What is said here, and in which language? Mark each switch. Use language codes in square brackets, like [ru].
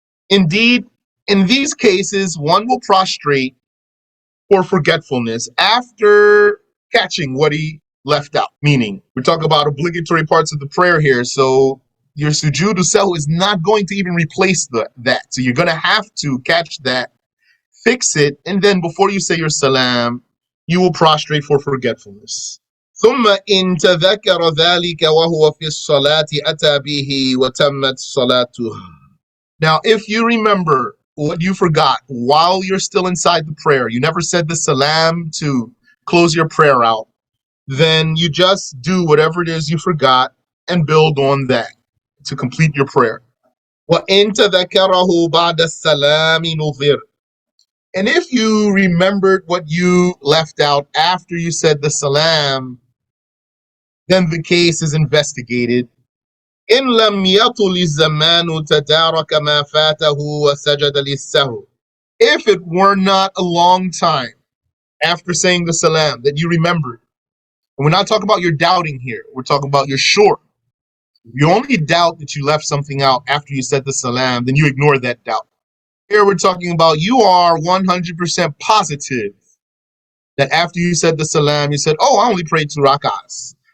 [en] Indeed, in these cases, one will prostrate for forgetfulness after catching what he left out. Meaning, we're talking about obligatory parts of the prayer here, so your sujood sahwi is not going to even replace that. So you're going to have to catch that, fix it, and then before you say your salam, you will prostrate for forgetfulness. [ar] ثم إن تذكر ذلك وهو في الصلاة أتى به وتمت صلاته. [en] Now, if you remember what you forgot while you're still inside the prayer, you never said the salam to close your prayer out, then you just do whatever it is you forgot and build on that to complete your prayer. [ar] وَإِن تَذَكَرَهُ بَعْدَ السَّلَامِ نُظِرَ. [en] And if you remembered what you left out after you said the salam, then the case is investigated. [ar] إن لم يطل الزمان تدارك ما فاته وسجد للسهو. [en] If it were not a long time after saying the salam that you remembered, and we're not talking about your doubting here, we're talking about your sure. You only doubt that you left something out after you said the salam, then you ignore that doubt. Here we're talking about you are 100% positive that after you said the salam, you said, oh, I only prayed 2 rak'ahs.